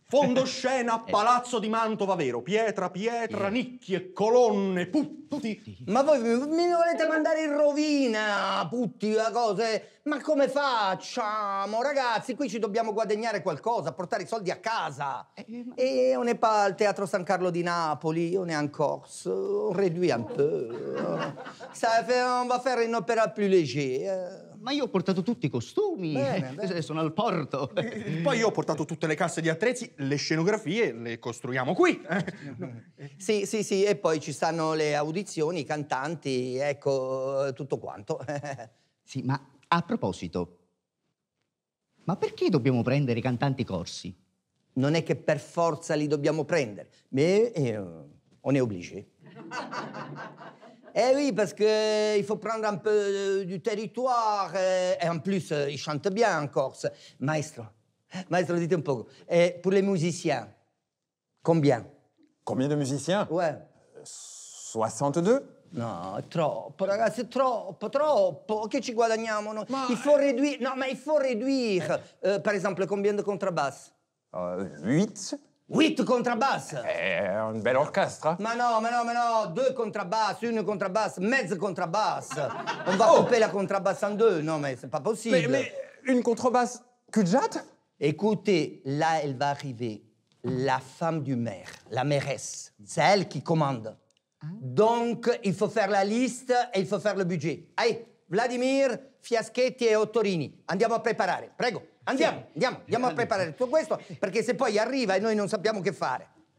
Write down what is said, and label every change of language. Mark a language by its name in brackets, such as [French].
[Italian] Fondoscena, Palazzo di Mantova vero, pietra, nicchie, colonne, putti. Ma voi mi volete mandare in rovina, putti, cose? Ma come facciamo? Ragazzi, qui ci dobbiamo guadagnare qualcosa, portare i soldi a casa. [French] Et on n'est pas al Teatro San Carlo di Napoli, on est en Corse, on réduit un peu. On va faire une opéra plus léger. [Italian] Ma io ho portato tutti i costumi. Bene. Sono al porto. Poi io ho portato tutte le casse di attrezzi, le scenografie, le costruiamo qui. Sì, e poi ci stanno le audizioni, i cantanti, ecco, tutto quanto. Sì, ma a proposito, ma perché dobbiamo prendere i cantanti corsi? Non è che per forza li dobbiamo prendere, [French] mais on est obligé. Oui, parce qu'il faut prendre un peu du territoire. Et en plus, ils chantent bien en Corse. Maestro, dites [Italian] un po'. [French] Et pour les musiciens, combien? Combien de musiciens? Ouais. 62? [Italian] No, troppo, ragazzi, troppo. Che ci guadagniamo noi? [French] Il faut réduire. Non, mais il faut réduire. Par exemple, combien de contrebasse? 8. 8 contrabasses. Un bel orchestre. [Italian] Ma no, [French] 2 contrabasses, une contrabasse, [Italian] mezze [French] contrabasse. On va couper la contrabasse en 2, non mais c'est pas possible. Mais une contrebasse cul-de-jatte? Écoutez, là elle va arriver, la femme du maire, la mairesse, c'est elle qui commande. Donc il faut faire la liste e il faut faire le budget. [Italian] Allez, Vladimir, Fiaschetti e Ottorini, andiamo a preparare, prego. Andiamo a preparare tutto questo, perché se poi arriva e noi non sappiamo che fare.